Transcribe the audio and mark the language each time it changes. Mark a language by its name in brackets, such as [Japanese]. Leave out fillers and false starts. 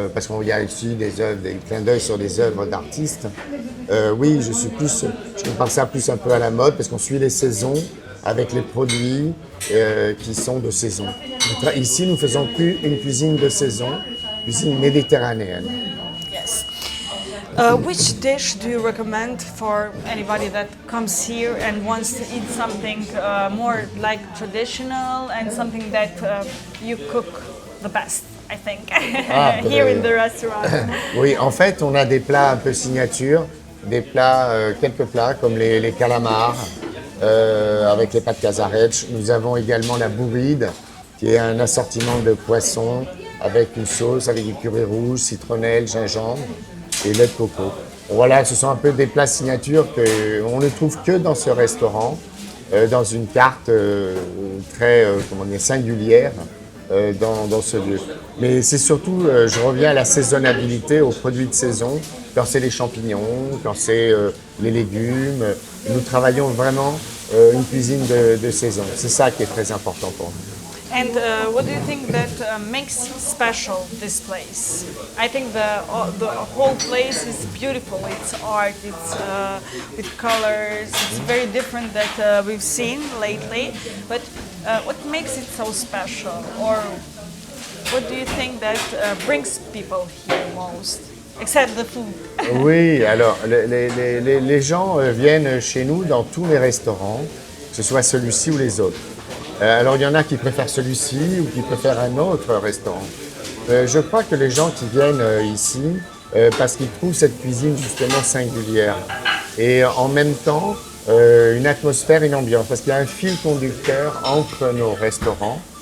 [French] parce qu'il y a ici des œuvres, des clins d'œil sur des œuvres d'artistes. Oui, je compare ça plus un peu à la mode parce qu'on suit les saisons avec les produits qui sont de saison. Donc, ici, nous faisons plus une cuisine de saison, cuisine méditerranéenne. [English] Yes. Which dish do you recommend for anybody that comes here and wants to eat something more like traditional and something that you cook the best, I think, here in the restaurant? [French] Oui, en fait, on a des plats un peu signature, des plats, quelques plats comme les calamars avec les pâtes Casarec. Nous avons également la bourride, qui est un assortiment de poissons avec une sauce, avec du curry rouge, citronnelle, gingembre et lait de coco. Voilà, ce sont un peu des plats signatures qu'on ne trouve que dans ce restaurant, dans une carte très singulière dans ce lieu. Mais c'est surtout, je reviens à la saisonnabilité, aux produits de saison, quand c'est les champignons, quand c'est les légumes. Nous travaillons vraiment une cuisine de saison. C'est ça qui est très important pour nous. [English] And what do you think that makes special this place? I think the whole place is beautiful. It's art. It's with colors. It's very different that we've seen lately. But what makes it so special, or what do you think that brings people here most, except the food? [French] Oui, alors les gens viennent chez nous dans tous les restaurants, que ce soit celui-ci ou les autres. Alors il y en a qui préfèrent celui-ci ou qui préfèrent un autre restaurant. Je crois que les gens qui viennent ici, parce qu'ils trouvent cette cuisine justement singulière et en même temps une atmosphère, une ambiance, parce qu'il y a un fil conducteur entre nos restaurants.